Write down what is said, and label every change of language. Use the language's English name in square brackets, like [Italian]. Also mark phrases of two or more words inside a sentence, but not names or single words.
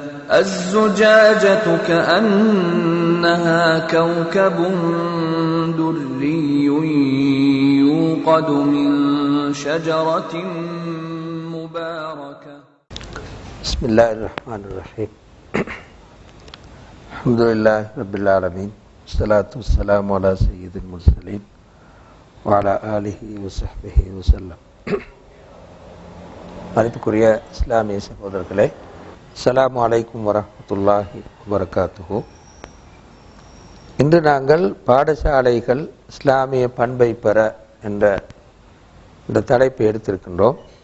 [Arabic] الزجاجة كأنها كوكب دري يوقد من شجرة مباركة. بسم الله الرحمن الرحيم. الحمد لله رب العالمين، والصلاة والسلام على سيد المرسلين وعلى آله وصحبه وسلم. [Tamil] மதிப்புக்குரிய இஸ்லாமிய சகோதரர்களே, [Arabic] السلام عليكم ورحمة الله وبركاته. [Tamil] இன்று நாங்கள் பாடசாலைகள் இஸ்லாமிய பண்பை பெற என்ற இந்த தலைப்பை எடுத்திருக்கின்றோம்.